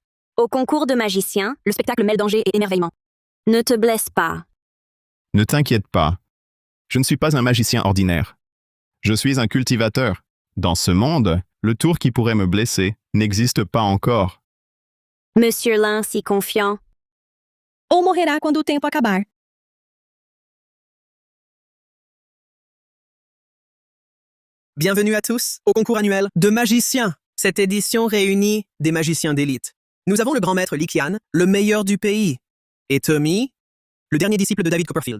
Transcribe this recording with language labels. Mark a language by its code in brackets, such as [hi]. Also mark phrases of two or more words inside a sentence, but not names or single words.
[fr] Au concours de magiciens, le spectacle mêle danger et émerveillement. Ne te blesse pas. Ne t'inquiète pas. Je ne suis pas un magicien ordinaire. Je suis un cultivateur. Dans ce monde, le tour qui pourrait me blesser n'existe pas encore. Monsieur Lan si confiant. [pt] Ou morrerá quando o tempo acabar. [fr] Bienvenue à tous au concours annuel de magiciens. Cette édition réunit des magiciens d'élite. Nous avons le grand maître Li Qian, le meilleur du pays, et Tommy, le dernier disciple de David Copperfield.